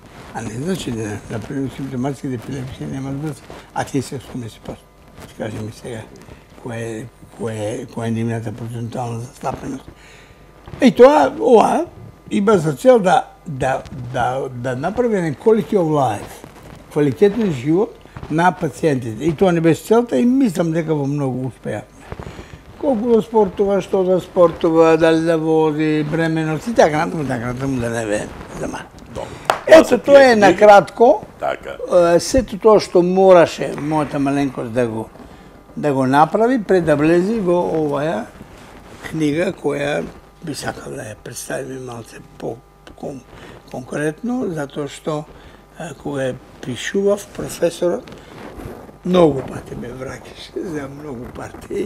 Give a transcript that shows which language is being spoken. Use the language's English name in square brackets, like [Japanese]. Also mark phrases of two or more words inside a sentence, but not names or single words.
[Macedonian] А не значи да, например, симптоматските епилепсија нема врз, а тие се 80%. Скажи ми сега, која е нивната процентуална застапеност. И тоа, ова, има за цел да направи еден [English] quality of life, [Macedonian] квалитетен живот на пациентите. И тоа не беше целта и мислам дека во многу успеавме. Колку да спортува, што да спортува, дали да вози, бременост и така натаму да не ве зама. Ето тоа е накратко. Сето тоа што мораше мојата маленкост да го направи пред да влезе во оваа книга која би сакал да ја представиме малце по-конкретно, затоа што кога ја пишував, професорот многу пати ме враќаше за многу пати.